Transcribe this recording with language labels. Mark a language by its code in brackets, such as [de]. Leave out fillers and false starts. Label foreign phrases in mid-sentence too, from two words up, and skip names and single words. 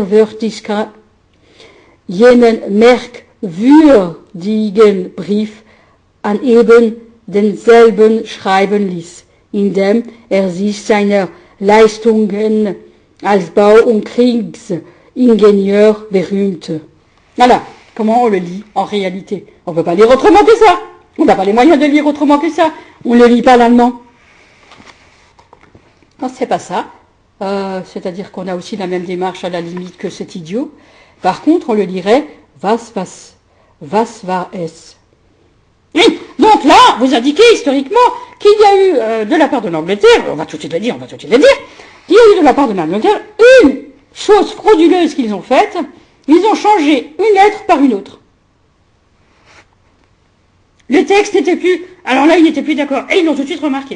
[de] merkwürdigen Brief an eben denselben schreiben ließ, indem sich seiner Leistungen als Bau- und Kriegsingenieur berühmte. [fr] Voilà comment on le lit en réalité. On ne peut pas lire autrement que ça. On n'a pas les moyens de lire autrement que ça. On ne lit pas l'allemand. Non, c'est pas ça. C'est-à-dire qu'on a aussi la même démarche à la limite que cet idiot. Par contre, on le lirait [de] was war es. [fr] Oui, donc là, vous indiquez historiquement qu'il y a eu de la part de l'Angleterre, on va tout de suite le dire, qu'il y a eu de la part de l'Angleterre une chose frauduleuse qu'ils ont faite, ils ont changé une lettre par une autre. Le texte n'était plus, alors là, ils n'étaient plus d'accord, et ils l'ont tout de suite remarqué.